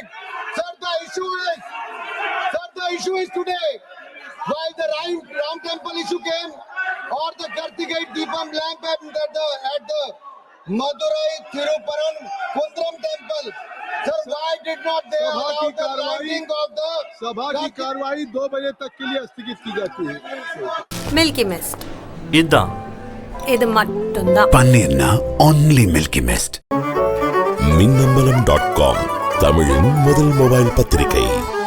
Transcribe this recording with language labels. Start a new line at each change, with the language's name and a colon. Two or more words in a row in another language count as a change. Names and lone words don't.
English: Sir, the issue is today. While the Ram temple issue came, or the Kartigai Deepam lamp at the Madurai Thiruparankundaram temple. Sir, why did not they allow the lighting of the
Hindi: सभा की कार्रवाई 2 बजे तक के लिए स्थगित की जाती है.
Tamil: மில்கி மிஸ்ட், இதுதான் இது மட்டும்தான். பன்னீர்னா only Milky Mist. மின்னம்பலம்.com தமிழின் முதல் மொபைல் பத்திரிகை.